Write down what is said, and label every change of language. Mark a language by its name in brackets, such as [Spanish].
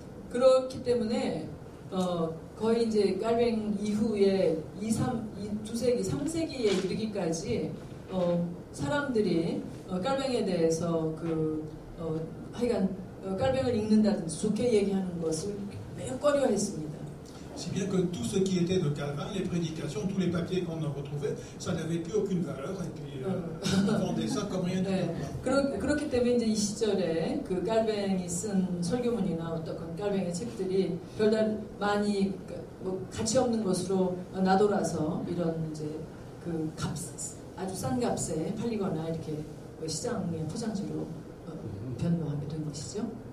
[Korean] 그렇기 때문에 거의 이제 깔뱅 이후에 2세기, 3세기에 이르기까지 사람들이 깔뱅에 대해서 하여간 깔뱅을 읽는다든지 좋게 얘기하는 것을 매우 꺼려했습니다. [French] Si bien que tout ce qui était de Calvin, les prédications, tous les papiers qu'on en retrouvait, ça n'avait plus aucune valeur et puis on vendait ça comme rien du tout. [Korean] 그렇기 때문에 이제 이 시절에 그 깔뱅이 쓴 설교문이나 어떤 깔뱅의 책들이 별다른 많이 뭐 가치 없는 것으로 나돌아서 이런 이제 그 아주 싼 값에 팔리거나 이렇게 시장의 포장지로 변모하게 된 것이죠.